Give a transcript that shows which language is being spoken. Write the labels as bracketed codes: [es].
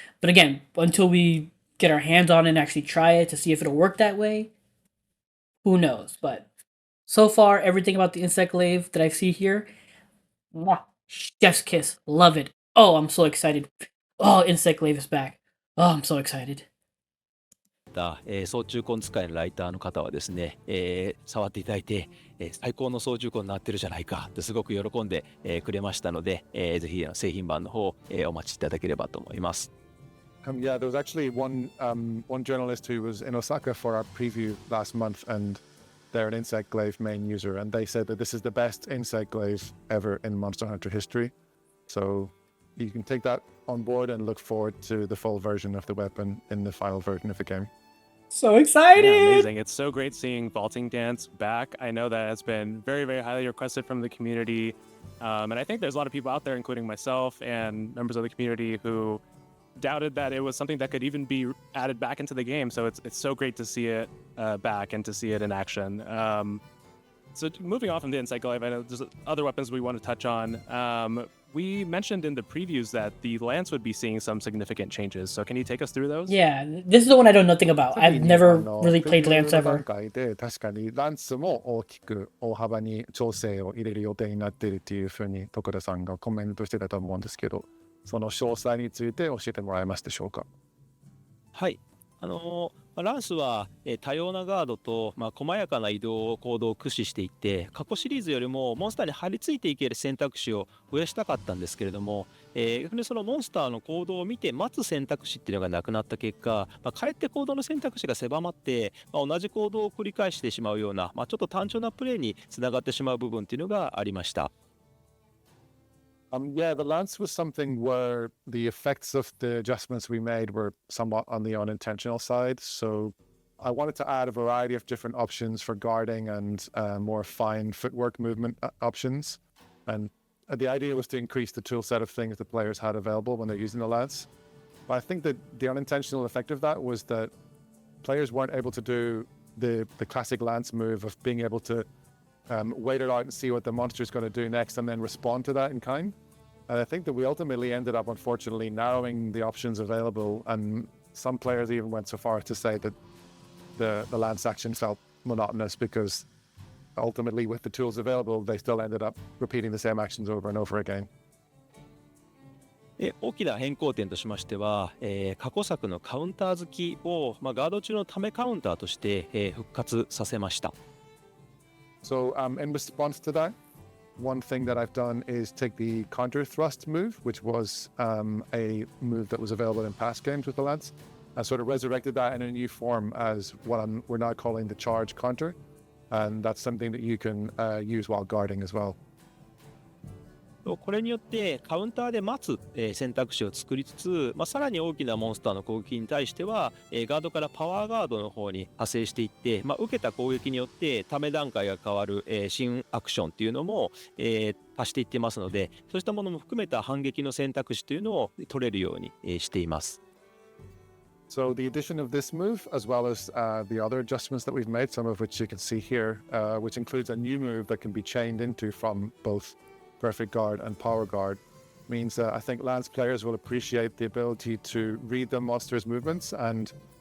[en] But again, until we get our hands on it and actually try it to see if it'll work that way, who knows? But so far, everything about the insect glaive that I see here, mwah, chef's kiss, love it. Oh, I'm so excited. Oh, insect glaive is back. Oh, I'm so excited. [ja] た、総中根使いのライターの方はですね、触っていただいて、最高の総中根になってるじゃないかってすごく喜んで、くれましたので、ぜひ製品版の方、お待ちいただければと思います。 [en] Yeah, there was actually one journalist who was in Osaka for our preview last month, and they're an insect glaive main user, and they said that this is the best insect glaive ever in Monster Hunter history. So you can take that on board and look forward to the full version of the weapon in the final version of the game. So excited! Yeah, amazing. It's so great seeing Vaulting Dance back. I know that it's been very, very highly requested from the community. And I think there's a lot of people out there, including myself and members of the community, who doubted that it was something that could even be added back into the game. So it's so great to see it back and to see it in action. So moving on from the Insect Glaive, I know there's other weapons we want to touch on. We mentioned in the previews that the lance would be seeing some significant changes. So can you take us through those? Yeah, this is the one I know nothing about. I've never really played Lance [ja] プレビューの段階で確かにランスも大きく大幅に調整を入れる予定になっているというふうに徳田さんがコメントしてたと思うんですけど、その詳細について教えてもらえますでしょうか。はい。ランスは、多様なガードと、細やかな移動行動を駆使していって過去シリーズよりもモンスターに張り付いていける選択肢を増やしたかったんですけれども、逆にそのモンスターの行動を見て待つ選択肢っていうのがなくなった結果、かえって行動の選択肢が狭まって、同じ行動を繰り返してしまうような、ちょっと単調なプレーにつながってしまう部分っていうのがありました。 [en] Yeah, the lance was something where the effects of the adjustments we made were somewhat on the unintentional side. So I wanted to add a variety of different options for guarding and more fine footwork movement options. And the idea was to increase the tool set of things the players had available when they're using the lance. But I think that the unintentional effect of that was that players weren't able to do the classic lance move of being able to wait it out and see what the monster is going to do next and then respond to that in kind. And I think that we ultimately ended up, unfortunately, narrowing the options available. And some players even went so far as to say that the lance action felt monotonous because ultimately, with the tools available, they still ended up repeating the same actions over and over again. [ja] 大きな変更点としましては、過去作のカウンター好きを、ガード中のためカウンターとして、復活させました。 [en] So in response to that, one thing that I've done is take the counter thrust move, which was a move that was available in past games with the lance. I sort of resurrected that in a new form as what we're now calling the charge counter. And that's something that you can use while guarding as well. [ja] これによってカウンターで待つ、選択肢を作りつつ、さらに大きなモンスターの攻撃に対しては、ガードからパワーガードの方に派生していって、受けた攻撃によってため段階が変わる、新アクションっていうのも、足していってますので、そうしたものも含めた反撃の選択肢というのを取れるように、しています。 [en] So the addition of this move, as well as the other adjustments that we've made, some of which you can see here, which includes a new move that can be chained into from both Perfect Guard and Power Guard, means I think Lance players will appreciate the ability to read the monster's movements and